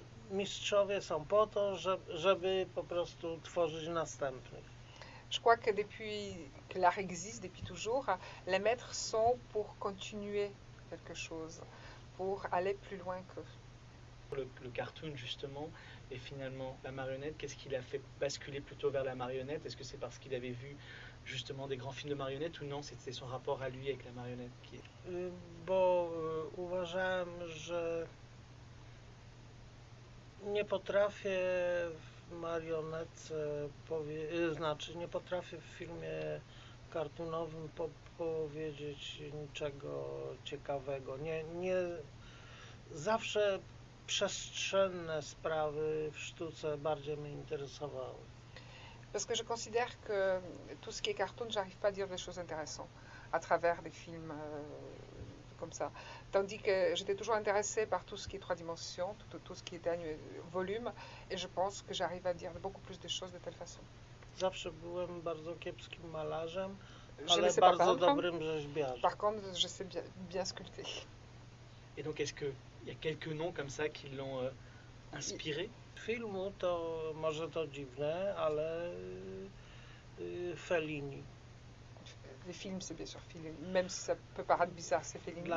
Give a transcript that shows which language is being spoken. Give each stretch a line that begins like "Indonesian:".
Polish: Mistrzowie są po to, żeby po prostu tworzyć następnych.
French: Je crois que depuis que l'art existe, depuis toujours, les maîtres sont pour continuer quelque chose, pour aller plus loin que. Le cartoon justement et finalement la marionnette, qu'est-ce qui l'a fait basculer plutôt vers la marionnette? Est-ce que c'est parce qu'il avait vu justement des grands films de marionnettes ou non? C'était son rapport à lui avec la marionnette qui.
Polish: Bo uważam, że nie potrafię w marionetce znaczy nie potrafię w filmie kartunowym powiedzieć niczego ciekawego. Nie zawsze przestrzenne sprawy w sztuce bardziej mnie interesowały.
French: Parce que je considère que tout ce qui est cartoon, j'arrive pas à dire des choses intéressantes à travers des films comme ça. Tandis que j'étais toujours intéressée par tout ce qui est trois dimensions, tout ce qui est volume, et je pense que j'arrive à dire beaucoup plus de choses de telle façon.
Polish: Zawsze byłem bardzo kiepskim malarzem, ale bardzo dobrym rzeźbiarzem.
French: Par contre, je sais bien sculpter. Et donc, est-ce qu'il y a quelques noms comme ça qui l'ont inspiré?
Polish: Filmu to może to dziwne, ale Fellini.
French: Le film c'est bien sûr Fellini, même si ça peut paraître bizarre, c'est Fellini.